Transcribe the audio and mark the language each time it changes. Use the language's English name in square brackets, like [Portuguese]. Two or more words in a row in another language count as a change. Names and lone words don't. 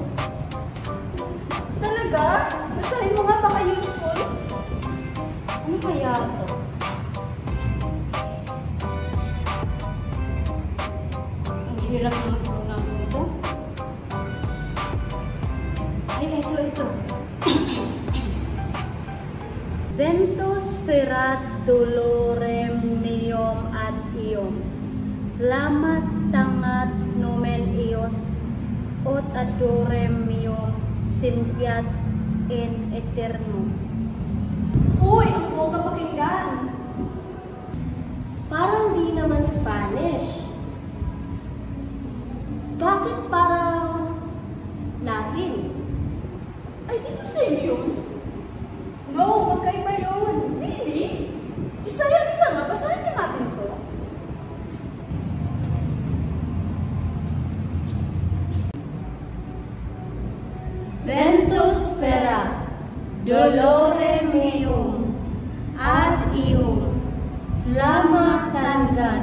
[Filipino] Talaga? Basahin mo nga, baka useful. Ano kaya ito? Ang hirap naman pronounce ito. Ay, ito. [Latin] Ventus ferat dolorem meum ad ium, flammat tangat nomen eos, ot adorem meum sintiat in eternum. [Filipino] Uy, ang bongga pakinggan. Parang di naman Spanish. Bakit parang Latin? Ay, di ba same yun? No, magkaiba yun. Really? Josiah, di ka nga. Basahin na natin ito. [Latin] Ventus ferat dolorem meum ad ium, flamma tangat